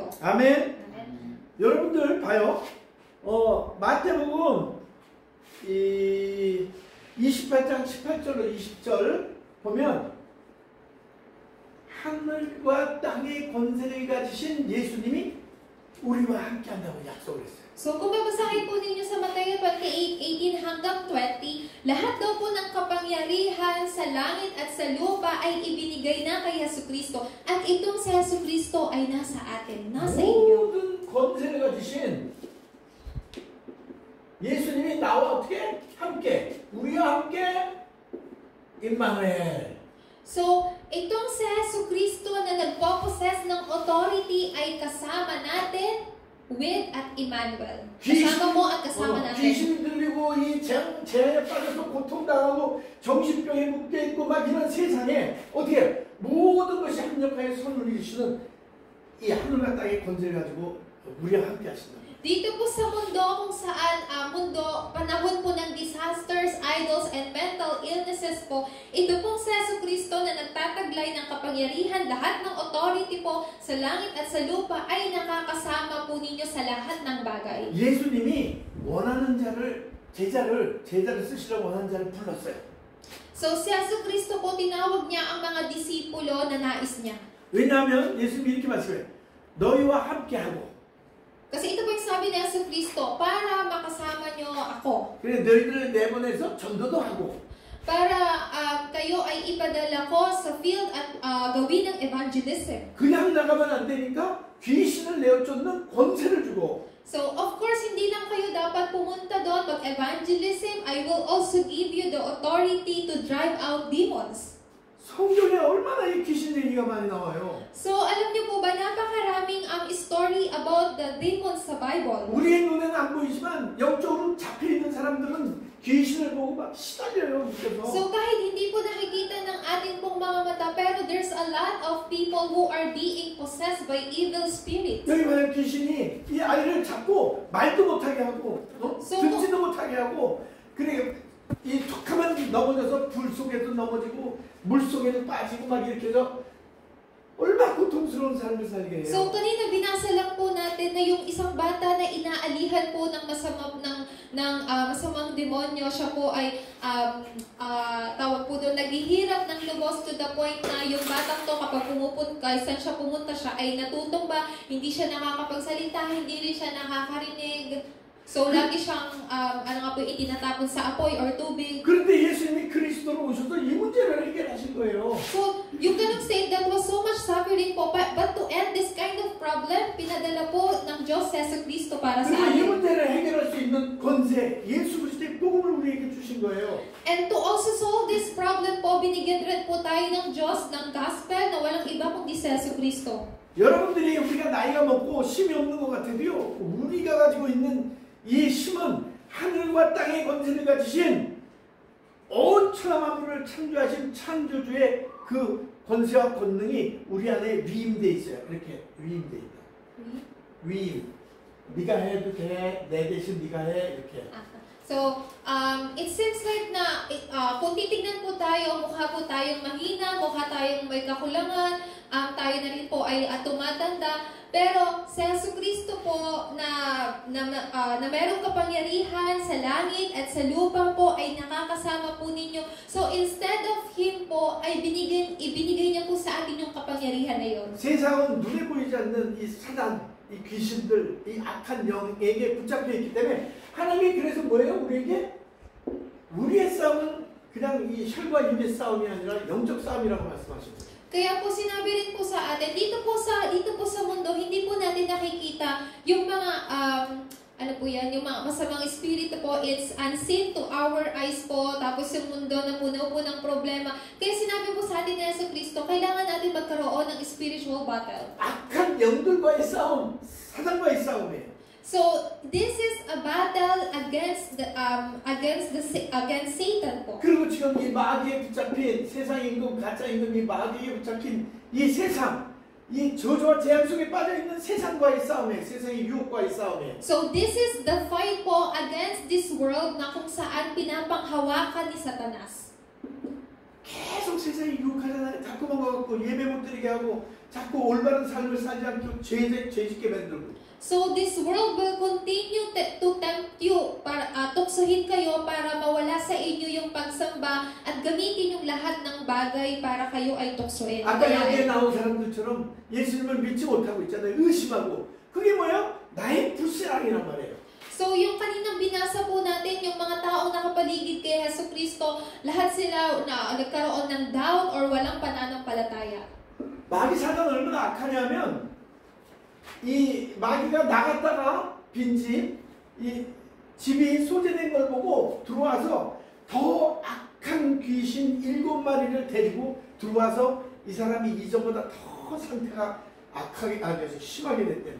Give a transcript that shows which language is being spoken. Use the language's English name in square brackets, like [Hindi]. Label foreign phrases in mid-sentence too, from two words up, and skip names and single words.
[Korean] 아멘. [Filipino] Amen. [Korean] 여러분들 봐요. 마태복음 28장 18절로 20절 보면 하늘과 땅의 권세를 가지신 예수님이 우리와 함께 한다고 약속을 했어요. [Filipino] So, kung babasahin po ninyo sa Mateo 28:18 hanggang 20, lahat daw po ng kapangyarihan sa langit at sa lupa ay ibinigay na kay Jesucristo. At itong si Jesucristo ay nasa atin, nasa inyo. 모든 권세를 가지신 예수님이 나와 어떻게? 함께 우리와 함께 임마누엘. So, itong si Jesucristo na nagpo-possess ng authority ay kasama natin with at Emmanuel. Kasama mo at kasama natin. [Korean] 귀신 들리고 이 재앙에 빠져서 고통당하고 정신병에 묶여있고 막 이런 세상에 어떻게 모든 것이 합력하여 선을 이루시는 이 하늘과 땅의 권세를 가지고 우리와 함께 하신다. [Filipino] Dito po sa mundo kung saan panahon po ng [English] disasters, idols, and mental illnesses [Filipino] po, ito pong si Jesucristo na nagtataglay ng kapangyarihan, lahat ng authority po sa langit at sa lupa ay nakakasama po ninyo sa lahat ng bagay. [Korean] 예수님이 원하는 제자를 쓰시려고 원하는 자를 불렀어요. [Filipino] So si Jesucristo po, tinawag niya ang mga disipulo na nais niya. [Korean] 왜냐하면 예수님이 이렇게 말씀해요. 너희와 함께하고 [Filipino] Kasi ito po yung sabi ni Jesucristo, para makasama nyo ako. [Korean] 그래 너희들을 내보내서 전도도 하고 [Filipino] Para kayo ay ipadala ko sa field at gawin ng evangelism. [Korean] 그냥 나가면 안 되니까 귀신을 내어쫓는 권세를 주고 [English] So, of course, [Filipino] hindi lang kayo dapat pumunta doon mag-evangelism. [English] I will also give you the authority to drive out demons. [Korean] 성경에 얼마나 이 귀신 얘기가 많이 나와요. [Filipino] So, alam niyo po ba, napakaraming [English] story about the demons [Filipino] sa Bible. [Korean] 우리의 눈에는 안 보이지만 영적으로 잡혀있는 사람들은 귀신을 보고 막 시달려요. 그래서 [Filipino] So, kahit hindi po nakikita ng ating pong mga mata, pero [English] there's a lot of people who are being possessed by evil spirits. [Korean] 여기 만약 귀신이 이 아이를 잡고 말도 못하게 하고 듣지도 못하게 하고 그래 이 툭하면 넘어져서 불 속에도 넘어지고 물 속에도 빠지고 막 이렇게 해서 얼마나 고통스러운 삶을 살게 해요. [Filipino] So, kanina binasa lang po natin na yung isang bata na inaalihan po ng masamang demonyo, siya po ay tawag po doon, naghihirap ng lubos [English] to the point [Filipino] na yung batang to kapag saan siya pumunta siya ay natutumba, hindi siya nakakapagsalita, hindi rin siya nakakarinig. So, lagi siyang, itinatapon sa apoy or tubig. [Korean] 그런데 예수님이 그리스도로 오셔서 이 문제를 해결하신 거예요. [English] So, you cannot say that was so much suffering po, but to end this kind of problem, [Filipino] pinadala po ng Diyos sa Kristo para sa [Korean] 그리고 이 [Filipino] atin. [Korean] 문제를 해결할 수 있는 권세, 예수 그리스도의 복음을 우리에게 주신 거예요. [English] And to also solve this problem [Filipino] po, binigyan rin po tayo ng Diyos ng gospel na walang iba kundi sa Kristo. [Korean] 여러분들이 우리가 나이가 먹고 힘이 없는 것 같아도요, 우리가 가지고 있는 이 힘은 하늘과 땅의 권세를 가지신 온 천하 만물을 창조하신 창조주의 그 권세와 권능이 우리 안에 위임돼 있어요. 이렇게 위임돼 있다. 위임. 네가 해도 돼. 내 대신 네가 해. 이렇게. [English] So, it seems like [Filipino] na kung titignan po tayo, mukha po tayong mahina, mukha tayong may kakulangan, tayo na rin po ay tumatanda, pero sa Jesucristo po na mayroong kapangyarihan sa langit at sa lupa po ay nakakasama po ninyo. [English] So, instead of Him [Filipino] po, ay ibinigay niya po sa atin yung kapangyarihan na yun. [Korean] 세상은 눈에 보이지 않는 이 사단, 이 귀신들, 이 악한 영에게 붙잡혀 있기 때문에 하나님이 그래서 뭐예요? 우리의 싸움은 그냥 이 혈과 육의 싸움이 아니라 영적 싸움이라고 말씀하십니다. [Filipino] Kaya po sinabi rin po sa atin, dito po sa mundo, hindi po natin nakikita yung mga, yung mga masamang espiritu po, [English] it's unseen to our eyes [Filipino] po, tapos yung mundo na puno po ng problema. Kaya sinabi po sa atin na sa Kristo, kailangan natin magkaroon ng [English] spiritual battle. [Korean] 악한 영들과의 싸움, 사단과의 싸움이에요. [English] So, this is a battle against Satan po. [Korean] 그리고 지금 이 마귀에 붙잡힌 세상의 임금, 가짜 임금, 이 마귀에 붙잡힌 이 세상, 이 저주와 재앙 속에 빠져있는 세상과의 싸움이에요. 세상의 유혹과의 싸움이에요. [English] So, this is the fight po against this world [Filipino] na kung saan pinapanghawakan ni Satanas. [Korean] 계속 세상이 유혹하잖아요. 자꾸만 가갖고 예배 못 드리게 하고 자꾸 올바른 삶을 살지 않고 죄짓게 만들고. [English] So this world will continue to tempt you [Filipino] para tuksohin kayo para mawala sa inyo yung pagsamba at gamitin yung lahat ng bagay para kayo ay tuksoin. [Korean] 아까 여기에 나온 사람들처럼 예수님을 믿지 못하고 있잖아요. 의심하고. 그게 뭐예요? 나의 불신앙이란 말이에요. [Filipino] So yung kaninang binasa po natin, yung mga taong nakapaligid kay Jesucristo, lahat sila na nagkaroon ng doubt or walang pananampalataya. [Korean] 마귀 사단 얼마나 악하냐면 이 마귀가 나갔다가 빈집, 이 집이 소재된 걸 보고 들어와서 더 악한 귀신 7마리를 데리고 들어와서 이 사람이 이전보다 더 상태가 악하게 아주 심하게 됐대요.